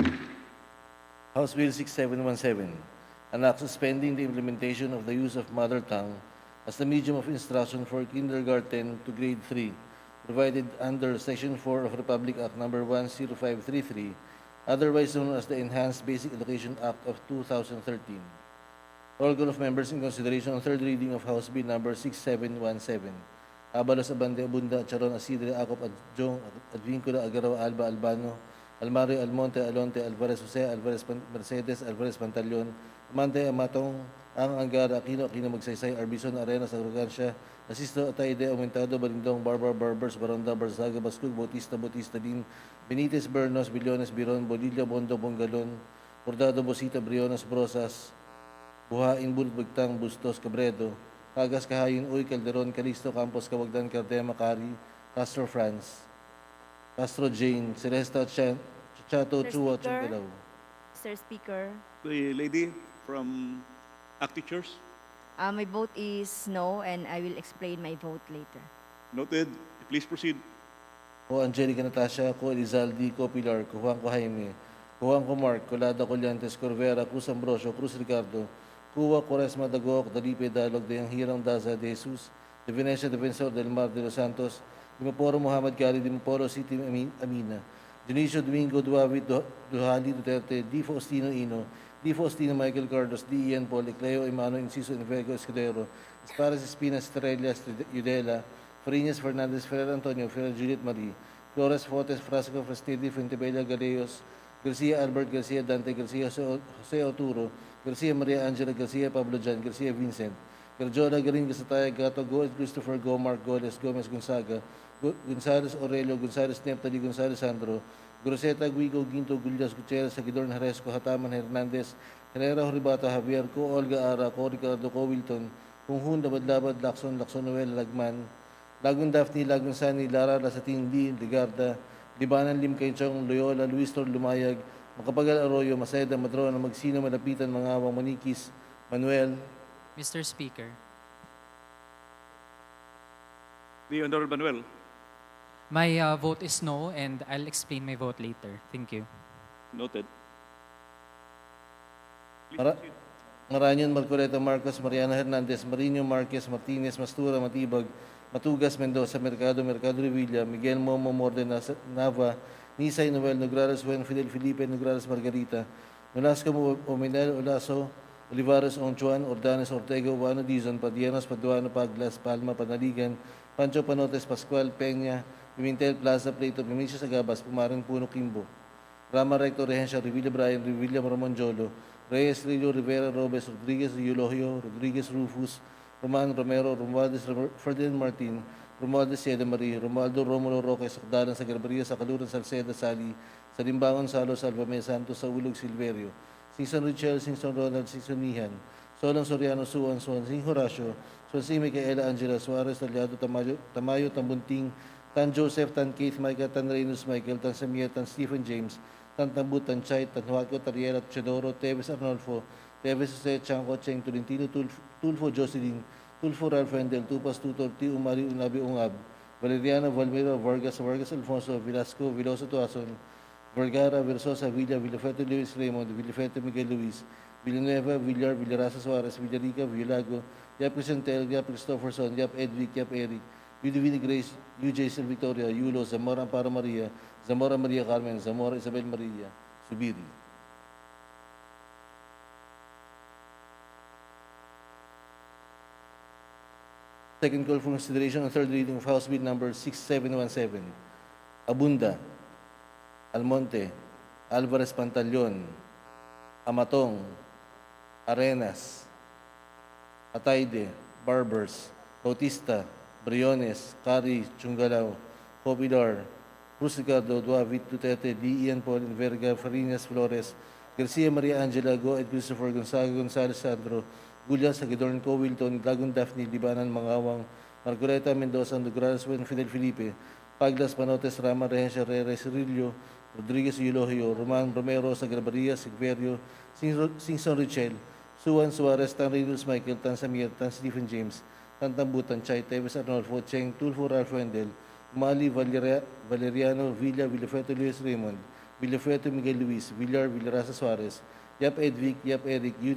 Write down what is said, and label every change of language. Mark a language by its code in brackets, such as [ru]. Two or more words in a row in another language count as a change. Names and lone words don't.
[en] House Bill 6717, an act suspending the implementation of the use of mother tongue as the medium of instruction for kindergarten to grade 3, provided under Section 4 of Republic Act No. 10533, otherwise known as the Enhanced Basic Education Act of 2013. Roll call of members in consideration on third reading of House Bill number 6717. Abalos, Abande, Abunda, Charon, Asidre, Acop, Adjong, Advincula, Agaraw, Alba, Albano, Almario, Almonte, Alonte, Alvarez, Jose, Alvarez, Mercedes, Alvarez, Pantaleon, Amante, Amatong, Ang Angara, Aquino, Magsaysay, Arbison, Arenas, Arrogancia, Asisto, Ataide, Aumentado, Balindong, Barbers, Baronda, Barzaga, Bascug, Bautista, Din, Benitez, Bernos, Billones, Biron, Bolilla, Bondo, Bongalon, Bordado, Bosita, Briones, Brosas, Buhain, Bulot, Bagtang, Bustos, Cabredo, Cagas, Kahayin, Uy, Calderon, Calisto, Campos, Cawagdan, Cardema, Cari, Castro, France, Castro, Jane, Celesta, Chato, Chua, Chungkalaw. Mr. Speaker, The lady from Active Chairs. my vote is no, and I will explain my vote later. Noted. Please proceed. Ko Angelica Natasha, ko Elizalde, ko Pilar, ko Juan, ko Jaime, ko Juan, ko Mark, ko Lada, Collantes, Corvera, Cruz Ambrosio, Cruz Ricardo, Cuba, Quaresma, Dagok, Dalipe, Dalog, Dayang Hirang, Daza, De Jesus, De Venecia, Defensor, Del Mar, De Los Santos, Dimaporo, Muhammad Gali, Dimaporo, City, Amina, Dionisio, Domingo, Duavi, Duhali, Duterte, Di Faustino, Ino, Di Faustino, Michael Cardos, Di Ian Paul, Ecleo, Emano, Inciso, Invego, Escudero, Esparas, Espinas, Estrella, Udela, Farinas, Fernandez, Ferrer Antonio, Ferrer Juliet Marie, Flores, Fortes, Frasco, Frastidi, Fuentebella, Galeos, Garcia Albert, Garcia Dante, Garcia Jose Oturo, Garcia Maria Angela, Garcia Pablo Jan, Garcia Vincent, Garjola, Garin, Gasataya, Gato, Goes, Christopher, Mark, Goles, Gomez, Gonzaga, Gonzales, Aurelio, Gonzales, Neptali, Gonzales, Sandro, Groseta, Guigo, Ginto, Gullas, Gutierrez, Sagidor, Haresco, Hataman, Hernandez, Herrera, Horibata, Javier, Co, Olga Ara, Co, Ricardo, Co, Wilton, Kunghun, Labad, Lacson, Noel, Lagman, Lagun Daphne, Lagun Sani, Lara, Lasatin, Lee, Ligarda, Libanan, Lim Kaychong, Loyola, Luis Tor, Lumayag, Makapagal Arroyo, Masayda, Madrona, Magsino, Malapitan, Mangawang, Manikis, Manuel. Mr. Speaker, The Honorable Manuel. my vote is no, and I'll explain my vote later. Thank you. Noted. Maranyon, Marcoleta, Marcos, Mariana Hernandez, Marino, Marquez, Martinez, Mastura, Matibag, Matugas, Mendoza, Mercado, Mercado Revilla, Miguel Momo, Morde, Nava, Nisay, Noel, Nograles, Buen, Fidel, Felipe, Nograles, Margarita, Nolasco, Omenel, Olaso, Olivares, Onchuan, Ordanes, Ortega, Urbano, Dizon, Padianos, Paduano, Paglas, Palma, Panaligan, Pancho Panotes, Pascual, Peña, Pimentel, Plaza, Plato, Pimicio, Sagabas, Pumarin, Puno, Kimbo, Rama, Recto, Regencia, Revilla, Brian, Revilla, Ramonjolo, Reyes, Rillo, Rivera, Robes, Rodriguez, Eulogio, Rodriguez, Rufus, Roman, Romero, Romualdez, Ferdinand Martin, Romualdez, Sieda Marie, Romualdo, Romulo, Roque, Sakdalan, sa Garbaria, sa Kaluran, Salceda, Sali, sa Limbangon, Salos, Alvame, Santos, sa Ulog, Silverio, Singson Richel, Singson Ronald, Singson Nihan, Solang Soriano, Suan, Sing Horacio, Swansea, Micaela, Angela, Suarez, Talyado, Tamayo, Tambunting, Tan Joseph, Tan Keith, Micah, Tan Reynolds, Michael, Tan Samia, Tan Stephen James, Tan Tambu, Tan Chay, Tan Huaco, Tariela, Chedoro, Teves Arnolfo, Teves Jose, Chanco, Cheng, Tolentino, Tulfo, Jocelyn, Tulfo, Ralph Rendel, Tupas, Tutor, T. Umari, Unabi, Ungab, Valeriano, Valmero, Vargas, Alfonso, Velasco, Veloso, Tuason, Vergara, Versosa, Villa, Villafete, Luis Raymond, Villafete, Miguel Luis, Villanueva, Villar, Villarasa, Suarez, Villarica, Villago, Yap Crisantel, Yap Christopherson, Yap Edric, Yap Eric, Udivini Grace, UJ Sil Victoria, Yulo, Zamora Amparo Maria, Zamora Maria Carmen, Zamora Isabel Maria, Subiri. Second call for consideration on third reading of House Bill number 6717. Abunda, Almonte, Alvarez Pantaleon, Amatong, Arenas, Atayde, Barbers, Bautista, Briones, Cari, Chungalao, Popular, Cruz Ricardo, Duavit, Duterte, D. Ian Paul, Verga, Farinas, Flores, Garcia Maria Angela, Go, Ed Christopher, Gonzaga, Gonzales, Sandro, Gulya, Sagidorn, Co, Wilton, Lagun, Daphne, Libanan, Mangawang, Marcoleta, Mendoza, Nograles, Fidel Felipe, Paglas, Panotes, Rama, Regencia, Reyes, Cirillo, Rodriguez, Eulogio, Roman, Romero, Sagrabaria, Silverio, Singson Richel, Suan, Suarez, Tan Reynolds, Michael, Tan Samir, Tan Stephen James, Tan Tambutan, Chay, Teves Arnolfo, Cheng, Tulfo, Ralph Wendel, Umali, Valeriano, Villa, Villafeto, Luis Raymond, Villafeto, Miguel Luis, Villar, Villarasa Suarez, Yap Edvic, Yap Eric, U.